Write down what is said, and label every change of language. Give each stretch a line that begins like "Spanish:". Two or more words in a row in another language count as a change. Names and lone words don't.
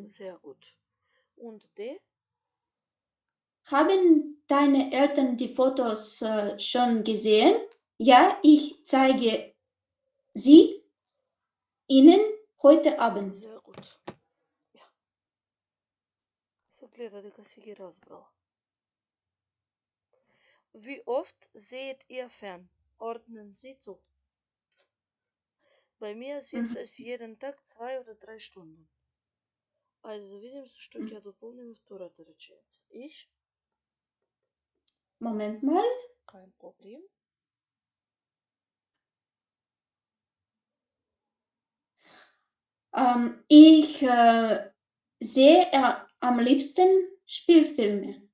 German: Sehr gut. Und D? Haben deine Eltern die Fotos schon gesehen? Ja, ich zeige sie ihnen heute Abend. Sehr gut. Ja.
Macedonian: So гледа дека си ги разбрал.
German: Wie oft seht ihr fern? Ordnen Sie zu. Bei mir sind es jeden Tag 2 oder 3 Stunden.
Macedonian: Айде да видим со што ќе дополним втората реченица.
German: Ich? Moment mal. Kein Problem. Ich sehe am liebsten Spielfilme.